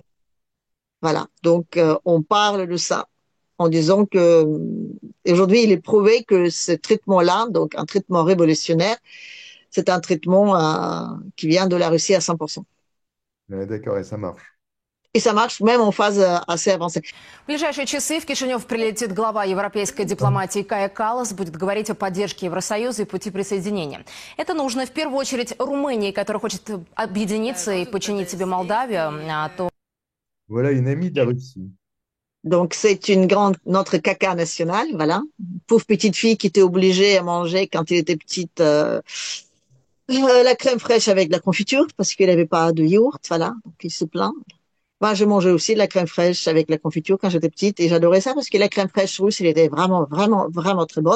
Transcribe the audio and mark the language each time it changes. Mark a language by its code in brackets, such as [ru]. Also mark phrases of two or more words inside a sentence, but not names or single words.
[fr] Voilà, donc on parle de ça en disant que aujourd'hui il est prouvé que ce traitement-là, donc un traitement révolutionnaire, c'est un traitement qui vient de la Russie à 100%. Ouais, d'accord, et ça marche. Et ça marche même en phase assez avancée. [ru] В ближайшие часы в Кишинев прилетит глава европейской дипломатии Кая Каллас, будет говорить о поддержке Евросоюза и пути присоединения. Это нужно в первую очередь Румынии, которая хочет объединиться и подчинить себе Молдавию, то [fr] Voilà une amie de la Russie. Donc c'est notre caca national, voilà. Pauvre petite fille qui était obligée à manger quand elle était petite la crème fraîche avec de la confiture parce qu'elle n'avait pas de yaourt, voilà. Donc il se plaint. Moi, je mangeais aussi de la crème fraîche avec la confiture quand j'étais petite et j'adorais ça parce que la crème fraîche russe, elle était vraiment, vraiment, vraiment très bonne.